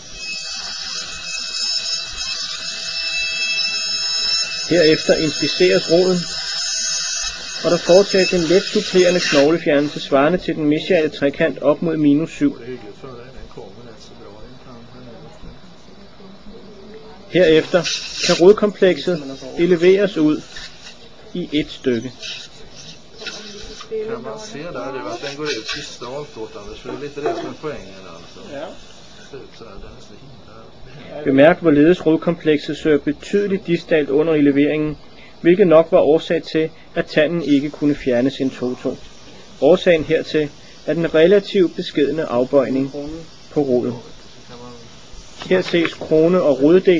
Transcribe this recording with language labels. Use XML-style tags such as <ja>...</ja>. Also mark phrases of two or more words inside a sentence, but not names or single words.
<da>Herefter inspiceres roden, og der foretages en let supplerende knoglefjernelse svarende til den mesiale trekant op mod -7. Herefter kan rodkomplekset eleveres ud i et stykke.</da> <sv>Kan man se där att den går ut sista avståtandet, för det är lite det som är poängen alltså. Ja. Så den är så himla.</sv> <da>Bemærk, hvorledes rodkomplekset søger betydeligt distalt under eleveringen, hvilket nok var årsag til, at tanden ikke kunne fjernes</da> <la>in toto.</la> <da>Årsagen hertil er den relativt beskedne afbøjning på roden. Her ses krone og roddel.</da>